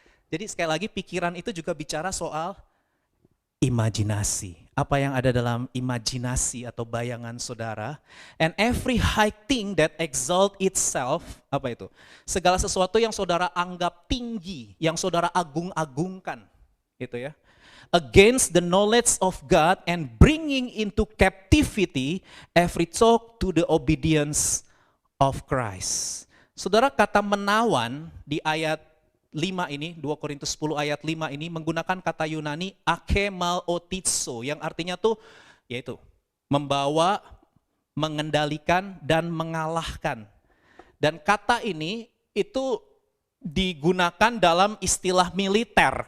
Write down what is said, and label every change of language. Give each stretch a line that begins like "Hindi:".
Indonesian: Jadi sekali lagi pikiran itu juga bicara soal imajinasi. Apa yang ada dalam imajinasi atau bayangan saudara.
English: And every high thing that exalt itself,
Indonesian: apa itu? Segala sesuatu yang saudara anggap tinggi, yang saudara agung-agungkan. Gitu ya.
English: Against the knowledge of God and bringing into captivity every thought to the obedience of Christ.
Indonesian: Saudara, kata menawan di ayat 5 ini, 2 Korintus 10 ayat 5 ini menggunakan kata Yunani akemalotitso yang artinya tuh yaitu membawa, mengendalikan dan mengalahkan. Dan kata ini itu digunakan dalam istilah militer.